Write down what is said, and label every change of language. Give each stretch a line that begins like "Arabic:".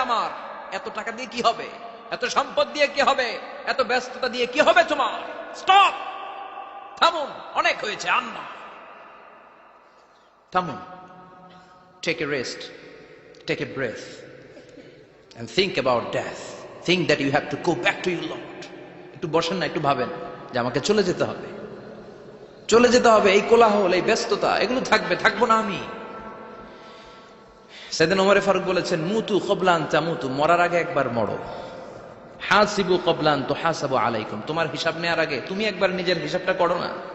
Bangla: আমার এত টাকা দিয়ে কি হবে? এত সম্পদ দিয়ে কি হবে? এত ব্যস্ততা দিয়ে কি হবে তোমার? স্টপ, থামুন, অনেক হয়েছে, আন্না, থামুন।
English: Take a rest, take a breath and think about death. Think that you have to go back to your Lord.
Bangla: একটু বসেন না, একটু ভাবেন যে আমাকে চলে যেতে হবে, চলে যেতে হবে। এই কোলাহল, এই ব্যস্ততা এগুলো থাকবে, থাকবো না আমি। সাইয়েদনা ওমর ফারুক বলেছেন,
Arabic: মুতু ক্বাবলা আন তামুতু,
Bangla: মরার আগে একবার মরো।
Arabic: হাসিবু ক্বাবলা আন তুহাসাবু আলাইকুম,
Bangla: তোমার হিসাব নেওয়ার আগে তুমি একবার নিজের হিসাবটা করো না।